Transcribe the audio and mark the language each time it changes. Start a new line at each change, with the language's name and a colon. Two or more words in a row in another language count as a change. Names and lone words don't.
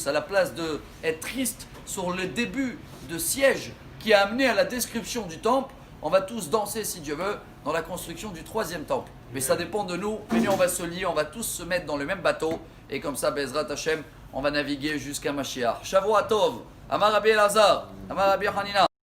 French: À la place d'être triste sur le début de siège qui a amené à la description du temple, on va tous danser, si Dieu veut, dans la construction du 3e temple. Mais ça dépend de nous. Venez, on va se lier, on va tous se mettre dans le même bateau. Et comme ça,
Hebrew: בעזרת השם,
French: on va naviguer jusqu'à Mashiach.
Hebrew: שבוע טוב. אמר רבי אלעזר, אמר רבי חנינא.